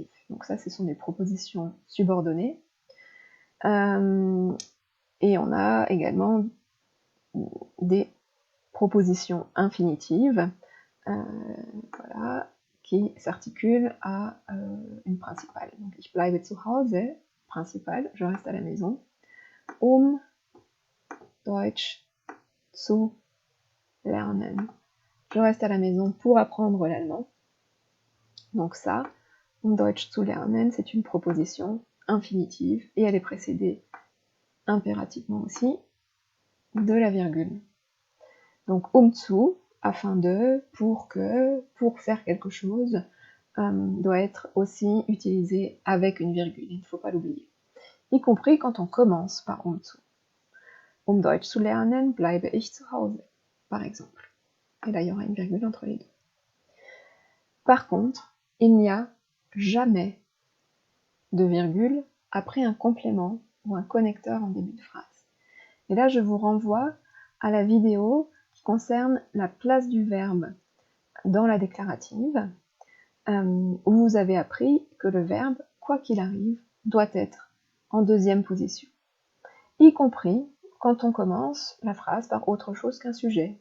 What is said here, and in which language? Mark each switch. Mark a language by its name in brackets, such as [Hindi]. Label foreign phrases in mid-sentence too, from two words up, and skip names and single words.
[French] Donc ça, ce sont des propositions subordonnées. Et on a également des propositions infinitives, voilà, qui s'articulent à une principale. Donc, [German] ich bleibe zu Hause, [French] principale, je reste à la maison, [German] Deutsch zu lernen. [French] Je reste à la maison pour apprendre l'allemand. Donc ça, [German] Deutsch zu lernen, [French] c'est une proposition infinitive et elle est précédée impérativement aussi de la virgule. Donc zu, afin de, pour que, pour faire quelque chose, doit être aussi utilisé avec une virgule, il ne faut pas l'oublier. Y compris quand on commence par zu. [German] Deutsch zu lernen, bleibe ich zu Hause, [French] par exemple. Et là, il y aura une virgule entre les deux. Par contre, il n'y a jamais de virgule après un complément ou un connecteur en début de phrase. Et là, je vous renvoie à la vidéo qui concerne la place du verbe dans la déclarative, où vous avez appris que le verbe, quoi qu'il arrive, doit être en deuxième position, y compris quand on commence la phrase par autre chose qu'un sujet.